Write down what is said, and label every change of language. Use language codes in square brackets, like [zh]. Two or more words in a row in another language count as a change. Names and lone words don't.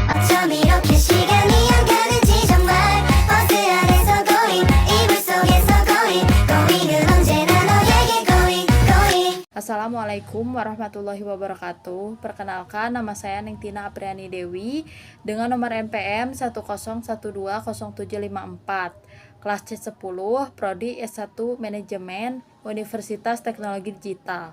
[ko] 저미롭게 시간이 안 가는지 정말 버스 안에서 going 이불 속에서 going은 언제나 너에게 going. [id] Assalamualaikum warahmatullahi wabarakatuh. Perkenalkan, nama saya Nengtina Apriani Dewi dengan nomor NPM 101200754, kelas C10, Prodi S1 Manajemen, Universitas Teknologi Digital.